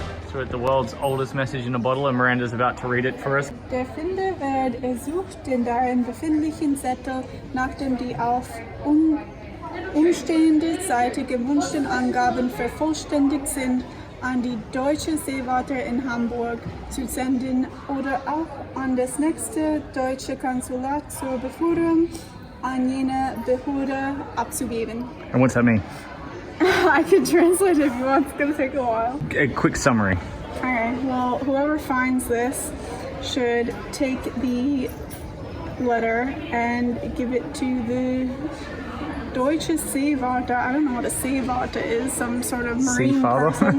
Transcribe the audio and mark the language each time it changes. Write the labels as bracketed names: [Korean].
[English] So at the world's oldest message in a bottle, and Miranda's about to read it for us. [German] Der Finder wird ersucht, den darin befindlichen Zettel, nachdem die auf umstehende Seite gewünschten Angaben vervollständigt sind, an die deutsche Seewarte in Hamburg zu senden oder auch an das nächste deutsche Konsulat zur Beführung an jene Behörde abzugeben. [English] And what's that mean? I can translate if you want, it's going to take a while. A quick summary. Okay, well, whoever finds this should take the letter and give it to the Deutsche Seewarte. I don't know what a Seewarte is, some sort of marine person.